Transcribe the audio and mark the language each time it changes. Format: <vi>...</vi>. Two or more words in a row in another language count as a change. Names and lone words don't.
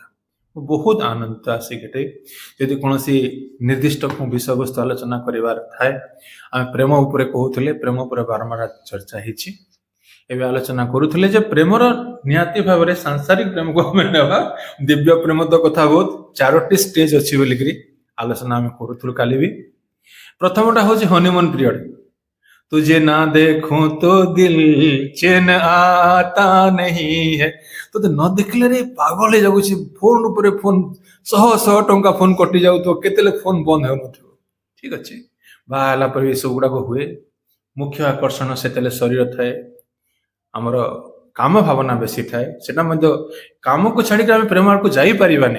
<or>ମୁଁ ବହୁତ ଆନନ୍ଦିତ ଆସିକି ଯଦି କୌଣସି ନିର୍ଦ୍ଦିଷ୍ଟ ବିଷୟବସ୍ତୁ ଆଲୋଚନା କରିବାର ଥାଏ, ଆମେ ପ୍ରେମ ଉପରେ କହୁଥିଲେ, ପ୍ରେମ ଉପରେ ବାରମ୍ବାର ଚର୍ଚ୍ଚା ହେଇଛି। ଏବେ ଆଲୋଚନା କରୁଥିଲେ ଯେ ପ୍ରେମର ନିହାତି ଭାବରେ ସାଂସାରିକ ପ୍ରେମକୁ ଆମେ ନେବା, ଦିବ୍ୟ ପ୍ରେମ ତ କଥା ବହୁତ 4ଟି ଷ୍ଟେଜ ଅଛି ବୋଲିକିରି ଆଲୋଚନା ଆମେ କରୁଥିଲୁ କାଲି ବି। ପ୍ରଥମଟା ହଉଛି</or> <en>honeymoon period.</en> <hi>तुझे ना देखूं तो दिल चैन आता नहीं है।</hi> <or>ତତେ ନ ଦେଖିଲେ ରେ ପାଗଳ ହେଇଯାଉଛି, ଫୋନ ଉପରେ ଫୋନ, ଶହ ଶହ ଟଙ୍କା ଫୋନ କଟି ଯାଉଥିବ, କେତେବେଳେ ଫୋନ ବନ୍ଦ ହେଉନଥିବ। ଠିକ ଅଛି, ବାହା ହେଲା ପରେ ଏସବୁ ଗୁଡାକ ହୁଏ। ମୁଖ୍ୟ ଆକର୍ଷଣ ସେତେବେଳେ ଶରୀର ଥାଏ, ଆମର କାମ ଭାବନା ବେଶୀ ଥାଏ। ସେଟା ମଧ୍ୟ କାମକୁ ଛାଡିକି ଆମେ ପ୍ରେମ ଆଡକୁ ଯାଇପାରିବାନି।</or>